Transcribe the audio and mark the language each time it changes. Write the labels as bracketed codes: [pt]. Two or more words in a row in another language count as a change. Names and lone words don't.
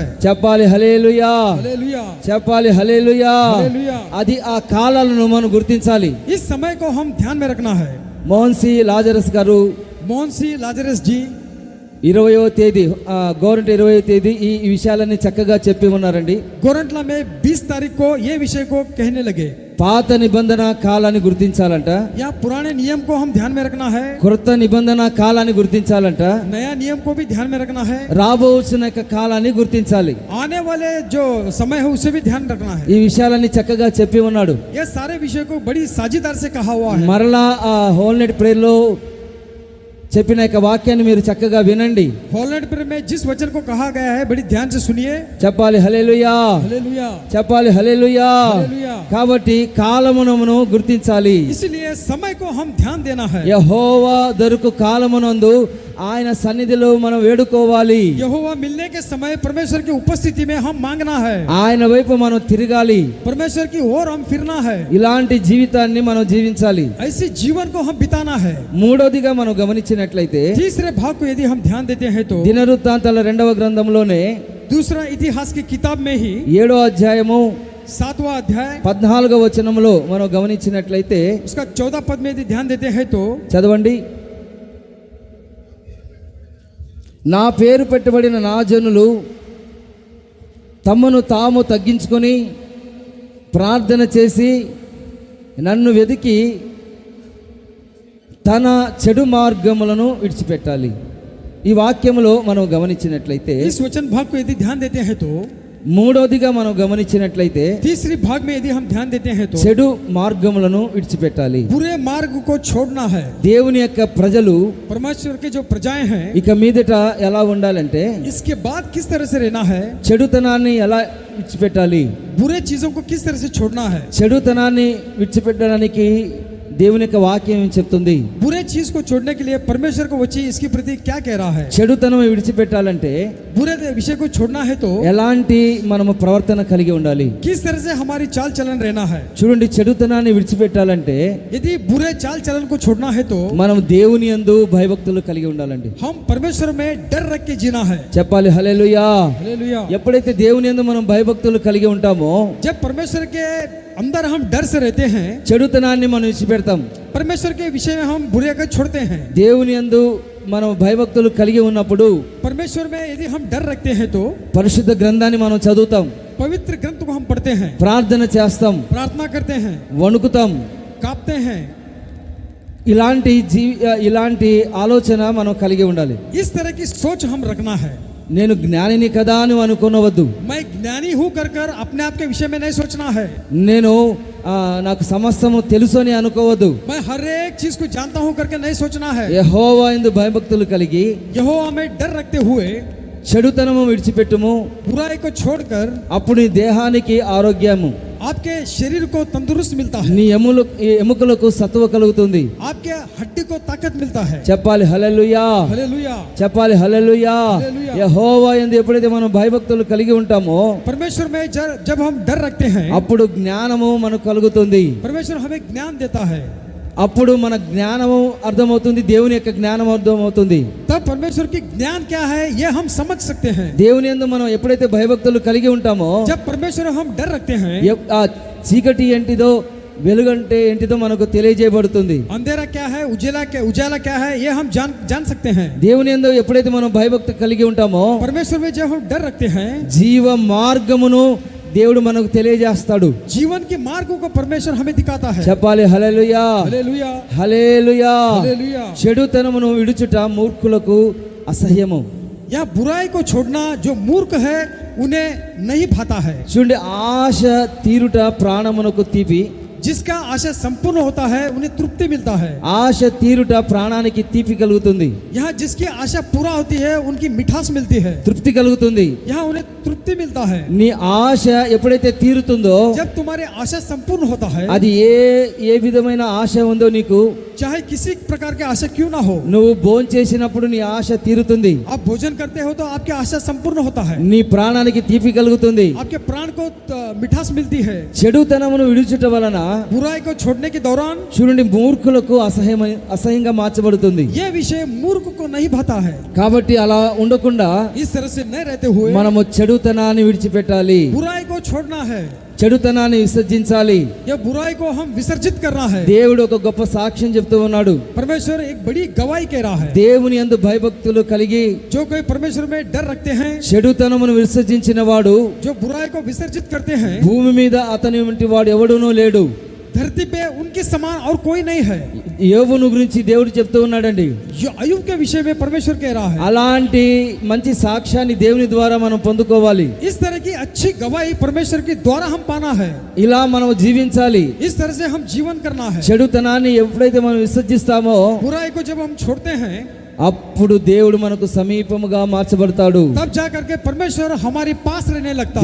[te] చెప్పాలి హల్లెలూయా, [hi] हालेलुया, [te] చెప్పాలి హల్లెలూయా. [hi] हालेलुया. [te] అది ఆ కాలాలను మనం గుర్తించాలి. [hi] इस समय को हम ध्यान में रखना है. [te] మోహన్ సి లాజరస్ గారు [hi] मोहन सी लाजरस जी [te] 20వ తేదీ గవర్నమెంట్ 20వ తేదీ ఈ విషయాలన్నీ చక్కగా చెప్పి ఉన్నారండి. [hi] गोरंटला में 20 तारीख को ये विषय को कहने लगे. [te] పాత నిబంధన కాలాన్ని గుర్తించాలంట, [hi] या पुराने नियम को हम ध्यान में रखना है, [te] కొత్త నిబంధన కాలాన్ని గుర్తించాలంట, [hi] नया नियम को भी ध्यान में रखना है, [te] రాబోతున్న యొక్క కాలాన్ని గుర్తించాలి. [hi] आने वाले जो समय है उसे भी ध्यान रखना है. [te] ఈ విషయాలన్నీ చక్కగా చెప్పి ఉన్నాడు. [hi] ये सारे विषय को बड़ी साझेदार से कहा हुआ है. [te] మరలా ఆ [en] whole night prayer [te] లో చెప్పిన యొక్క వాక్యాన్ని మీరు చక్కగా వినండి. [hi] हॉलैंड पर में जिस वचन को कहा गया है बड़ी ध्यान से सुनिए। [te] చెప్పాలి హల్లెలూయా, [hi] हालेलुया, [te] చెప్పాలి హల్లెలూయా. [hi] हालेलुया। [te] కాబట్టి కాలమును గుర్తించాలి. [hi] इसलिए समय को हम ध्यान देना है। [te] యెహోవా దొరకు కాలమునందు ఆయన సన్నిధిలో మనం వేడుకోవాలి. [hi] यहोवा मिलने के समय परमेश्वर की उपस्थिति में हम मांगना है। [te] ఆయన వైపు మనం తిరగాలి. [hi] परमेश्वर की ओर हम फिरना है। [te] ఇలాంటి జీవితాన్ని మనం జీవించాలి. [hi] ऐसे जीवन को हम बिताना है। [te] మూడోదిగా మనం గమనించినట్లయితే [hi] तीसरे भाग को यदि हम ध्यान देते हैं तो [te] దినవృత్తాంతాల 2వ గ్రంథంలోనే [hi] दूसरा इतिहास की किताब में ही [te] 7వ అధ్యాయము [hi] 7वां अध्याय [te] 14వ వచనంలో మనం గమనించినట్లయితే [hi] उसका 14 पद में यदि ध्यान देते हैं तो [te] చదవండి. నా పేరు పెట్టబడిన నా జనులు తమను తాము తగ్గించుకొని ప్రార్థన చేసి నన్ను వెతికి తన చెడు మార్గములను విడిచిపెట్టాలి. ఈ వాక్యములో మనం గమనించినట్లయితే [hi] इस वचन भाग को यदि ध्यान देते हैं तो [te] మూడోదిగా మనం గమనించినట్లయితే [hi] तीसरी भाग में यदि हम ध्यान देते हैं तो [te] చెడు మార్గములను విడిచిపెట్టాలి. [hi] बुरे मार्ग को छोड़ना है। [te] దేవుని యొక్క ప్రజలు [hi] परमेश्वर के जो प्रजाएं हैं [te] ఇక మీదట ఎలా ఉండాలంటే [hi] इसके बाद किस तरह से रहना है, [te] చెడుతనాన్ని ఎలా విడిచిపెట్టాలి, [hi] बुरे चीजों को किस तरह से छोड़ना है। [te] చెడుతనాన్ని విడిచిపెట్టడానికి దేవుని యొక్క వాక్యం ఏం చెప్తుంది? [hi] बुरे चीज को छोड़ने के लिए परमेश्वर को वो चीज इसके प्रति क्या कह रहा है। [te] చెడుతనం విడిచిపెట్టాలంటే [hi] बुरे विषय को छोड़ना है तो [te] ఎలాంటి మనము ప్రవర్తన కలిగి ఉండాలి? [hi] किस तरह से हमारी चाल चलन रहना है। [te] చూడండి, చెడుతనాన్ని విడిచిపెట్టాలంటే [hi] यदि बुरे चाल चलन को छोड़ना है तो [te] మనం దేవుని యందు భయభక్తులు కలిగి ఉండాలండి. [hi] हम परमेश्वर में डर रख के जीना है। [te] చెప్పాలి హల్లెలూయా. [hi] हालेलुया। [te] ఎప్పుడైతే దేవుని యందు మనం భయభక్తులు కలిగి ఉంటామో [hi] जब परमेश्वर के अंदर हम डर से रहते हैं, [te] చెడుతనాన్ని మనం విడిచిపెడతాం. [hi] परमेश्वर के विषय में हम बुरे को छोड़ते हैं। [te] దేవుని యందు మనం భయభక్తులు కలిగి ఉన్నప్పుడు [hi] परमेश्वर में यदि हम डर रखते हैं तो [te] పరిశుద్ధ గ్రంథాన్ని మనం చదువుతాం, [hi] पवित्र ग्रंथ को हम पढ़ते हैं, [te] ప్రార్థన చేస్తాం, [hi] प्रार्थना करते हैं, [te] వణుకుతాం. [hi] कांपते हैं। [te] ఇలాంటి ఆలోచన మనం కలిగి ఉండాలి. [hi] इस तरह की सोच हम रखना है। [te] నేను జ్ఞానిని కదా అని అనుకోనవద్దు. [hi] मैं ज्ञानी हूँ कर कर अपने आप के विषय में नहीं सोचना है। [te] నేను నాకు సమస్తము తెలుసు అని అనుకోవద్దు. [hi] मैं हर एक चीज को जानता हूँ करके नहीं सोचना है। [te] యెహోవా యందు భయభక్తులు కలిగి [hi] यहोवा में डर रखते हुए [te] చెడుతనము విడిచిపెట్టుము, [hi] बुराई को छोड़कर [te] అప్పుడు నీ దేహానికి ఆరోగ్యము, [hi] आपके शरीर को तंदुरुस्त मिलता है, [te] నీ ఎముకలకు సత్వ కలుగుతుంది. [hi] आपके हड्डी को ताकत मिलता है। [te] చెప్పాలి హల్లెలూయా, [hi] हालेलुया। [te] చెప్పాలి హల్లెలూయా. హల్లెలూయా. యెహోవా యందు ఎప్పుడైతే మనం భయభక్తులు కలిగి ఉంటామో [hi] परमेश्वर में जब हम डर रखते हैं, [te] అప్పుడు జ్ఞానము మనకు కలుగుతుంది. [hi] परमेश्वर हमें ज्ञान देता है। [te] అప్పుడు మన జ్ఞానము అర్థమవుతుంది, దేవుని యొక్క జ్ఞానం అర్థమవుతుంది. [hi] तब परमेश्वर की ज्ञान क्या है ये हम समझ सकते हैं। [te] దేవుని యందు మనం ఎప్పుడైతే భయభక్తులు కలిగి ఉంటామో [hi] जब परमेश्वर हम डर रखते हैं, [te] ఆ చీకటి ఏంటిదో వెలుగంటే ఏంటిదో మనకు తెలియజేయబడుతుంది. [hi] अंधेरा क्या है, उजाला क्या है ये हम जान सकते हैं। [te] దేవుని యందు ఎప్పుడైతే మనం భయభక్తి కలిగి ఉంటామో [hi] परमेश्वर में जब हम डर रखते हैं, [te] జీవ మార్గమును దేవుడు మనకు తెలియజేస్తాడు. [hi] जीवन के मार्गों को परमेश्वर हमें दिखाता है। [te] చెప్పాలి హల్లెలూయా, [hi] हालेलुया, [te] హల్లెలూయా. [hi] हालेलुया। [te] చెడుతనమును విడుచుట మూర్ఖులకు అసహ్యము. [hi] यह बुराई को छोड़ना जो मूर्ख है उन्हें नहीं भाता है। [te] చూడండి, ఆశ తీరుట ప్రాణమునకు తీపి, [hi] जिसका आशा संपूर्ण होता है उन्हें तृप्ति मिलता है। [te] ఆశ తీరుట ప్రాణానికి తీపి కలుగుతుంది, [hi] यहाँ जिसकी आशा पूरा होती है उनकी मिठास मिलती है, [te] తృప్తి కలుగుతుంది. [hi] यहाँ उन्हें तृप्ति मिलता है। [te] నీ ఆశ ఎప్పుడైతే తీరుతుందో [hi] जब तुम्हारे आशा संपूर्ण होता है, [te] అది ఏ విధమైన ఆశ ఉందో నీకు, [hi] चाहे किसी प्रकार की आशा क्यों ना हो, [te] నువ్వు భోంచేసినప్పుడు నీ ఆశ తీరుతుంది, [hi] आप भोजन करते हो तो आपकी आशा संपूर्ण होता है, [te] నీ ప్రాణానికి తీపి కలుగుతుంది. [hi] आपके प्राण को मिठास मिलती है। [te] చెడుతనమును విడుచుట వలన [hi] बुराई को छोड़ने के दौरान [te] చూడండి మూర్ఖులకు అసహ్యంగా మార్చబడుతుంది. [hi] ये विषय मूर्ख को नहीं भाता है। [te] కాబట్టి అలా ఉండకుండా [hi] इस तरह से नहीं रहते हुए [te] మనము చెడుతనాన్ని విడిచిపెట్టాలి, [hi] बुराई को छोड़ना है, [te] చెడుతనాన్ని విసర్జించాలి. [hi] यह बुराई को हम विसर्जित करना है। [te] దేవుడు ఒక గొప్ప సాక్ష్యం చెప్తూ ఉన్నాడు. [hi] परमेश्वर एक बड़ी गवाही कह रहा है। [te] దేవుని యందు భయభక్తులు కలిగి [hi] जो कोई परमेश्वर में डर रखते हैं, [te] చెడుతనమును విసర్జించిన వాడు [hi] जो बुराई को विसर्जित करते हैं, [te] భూమి మీద అతని వంటి వాడు ఎవడునూ లేడు. [hi] धरती पे उनके समान और कोई नहीं है। [te] యోబును గురించి దేవుడు చెప్తూ ఉన్నాడండి. [hi] जो अय्यूब के विषय में परमेश्वर कह रहा है, [te] అలాంటి మంచి సాక్ష్యాన్ని దేవుని ద్వారా మనం పొందుకోవాలి. [hi] इस तरह की अच्छी गवाही परमेश्वर के द्वारा हम पाना है। [te] ఇలా మనం జీవించాలి. [hi] इस तरह से हम जीवन करना है। [te] చెడుతనాన్ని ఎప్పుడైతే మనం విసర్జిస్తామో [hi] बुराई को जब हम छोड़ते हैं, [te] అప్పుడు దేవుడు మనకు సమీపముగా మార్చబడతాడు. [hi] तब जा करके परमेश्वर हमारे पास रहने लगता है।